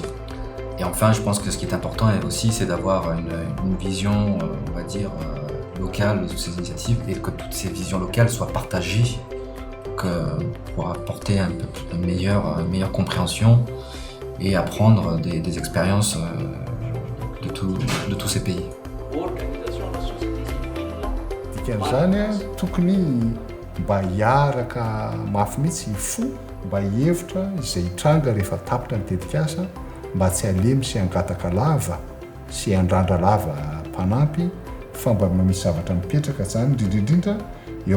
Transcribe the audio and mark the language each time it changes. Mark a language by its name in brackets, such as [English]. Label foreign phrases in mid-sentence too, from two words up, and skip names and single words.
[French] Et enfin, je pense que ce qui est important aussi, c'est d'avoir une vision, on va dire, locale de toutes ces initiatives et que toutes ces visions locales soient partagées pour apporter une meilleure compréhension et apprendre des expériences de tous ces pays. [Malagasy] Dikan'izany tokony mba hiaraka mafy mihitsy fo mba hihevitra izay hitranga rehefa tapitra ny tetikasa mba tsy halemy sy hangataka lava sy handrandra lava mpanampy fa mba misy zavatra mipetraka zany indrindrindrindra eo